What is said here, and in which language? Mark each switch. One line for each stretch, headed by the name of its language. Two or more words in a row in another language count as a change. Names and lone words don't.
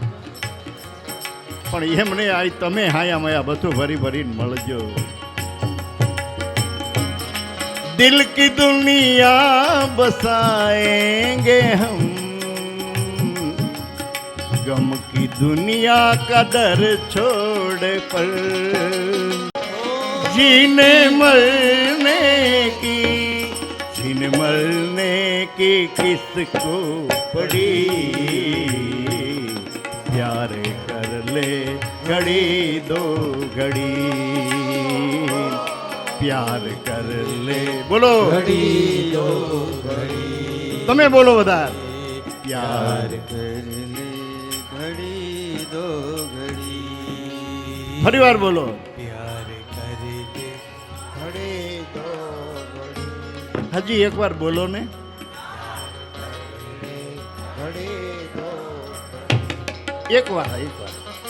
Gujarati: પણ એમ નહીં, આ તમે હાયા માયા બધું ભરી ભરીને મળજો.
Hindi: दिल की दुनिया बसाएंगे हम, ग़म की दुनिया का दर छोड़ पर. जीने मरने की, जीने मरने की किसको पड़ी. प्यार कर ले घड़ी दो घड़ी, प्यार कर ले.
Gujarati: બોલો
Hindi: घड़ी दो घड़ी,
Gujarati: તમે બોલો બધા.
Hindi: प्यार પ્યાર कर ले घड़ी दो घड़ी.
Gujarati: ફરી વાર બોલો.
Hindi: प्यार कर ले घड़ी दो घड़ी.
Gujarati: હજી એકવાર બોલો ને.
Hindi: घड़ी दो
Gujarati: એકવાર એકવાર